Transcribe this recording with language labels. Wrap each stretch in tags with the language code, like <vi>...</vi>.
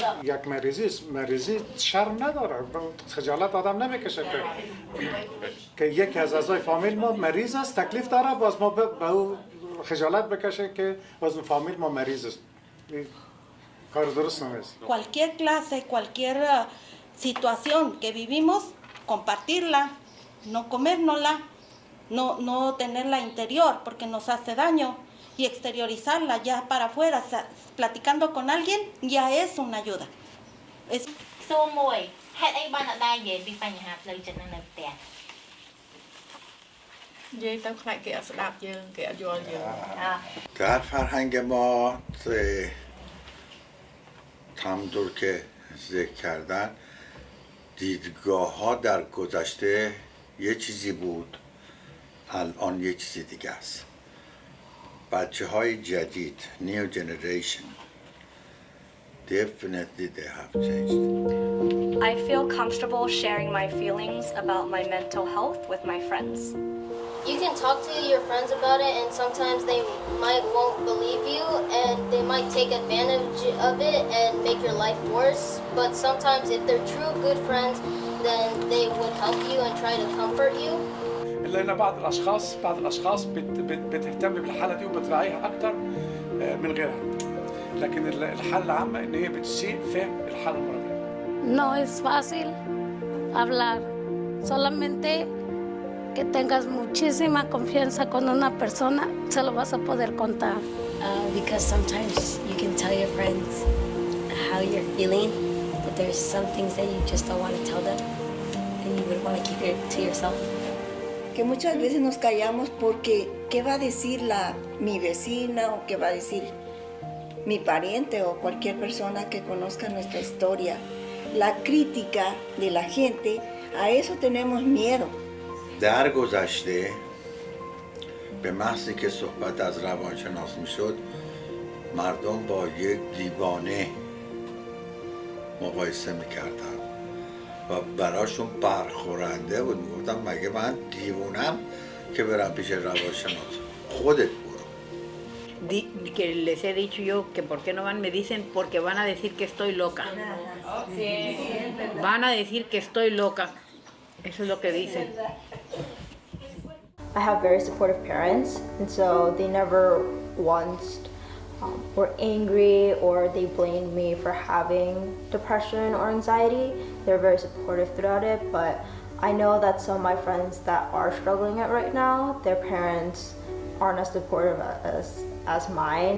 <fa>یک مریضی شرم نداره خجالت آدم نمیکشه که یکی از اعضای فامیل ما مریض است تکلیف داره باز ما به او خجالت بکشه که باز فامیل ما مریض است کار درست نیست</fa> <es>cualquier clase cualquier situación que vivimos compartirla, no comérnosla, no tenerla interior porque nos hace daño y exteriorizarla ya para afuera, platicando con alguien ya es una ayuda.</es> <km>សួរមួយហេតុអីបានអ្នកដែរនិយាយពីបញ្ហាផ្លូវចិត្តនៅផ្ទះ និយាយទៅខ្លាចគេអត់ស្ដាប់យើងគេអត់យល់យើង</km> <fa>در فرهنگ ما همونطور که ذکر کردن دیدگاه ها در گذشته یه چیزی بود الان یه چیزی دیگه است بچه های جدید</fa> <en>new generation definitely they have changed. I feel comfortable sharing my feelings about my mental health with my friends. You can talk to your friends about it, and sometimes they won't believe you, and they might take advantage of it and make your life worse. But sometimes, if they're true good friends, then they would help you and try to comfort you.</en> <ar>إلا إن بعض الأشخاص بتهتم بالحالة دي وبتراعيها أكتر من غيرها. لكن الحالة العامة إن هي بتسيء فهم الحالة المرضية.</ar> <es>No es fácil hablar, solamente que tengas muchísima confianza con una persona, se lo vas a poder contar.</es> <en>Because sometimes you can tell your friends how you're feeling, but there's some things that you just don't want to tell them, and you would want to keep it to yourself.</en> <es>Que muchas veces nos callamos porque ¿qué va a decir mi vecina o qué va a decir mi pariente o cualquier persona que conozca nuestra historia? La crítica de la gente, a eso tenemos miedo.</es> <fa>در گذشته به محضی که صحبت از روانشناس میشد مردم با یک دیوانه مقایسه میکردن و براشون برخورنده بود میگفتم مگه من دیوونم که برم پیش روانشناس خودت</fa> <es>que les he dicho yo que por qué no van, me dicen porque van a decir que estoy loca. Van a decir que estoy loca. Eso es lo que dicen.</es> <en>I have very supportive parents, and so they never once were angry or they blamed me for having depression or anxiety. They're very supportive throughout it, but I know that some of my friends that are struggling it right now, their parents aren't as supportive as mine.</en>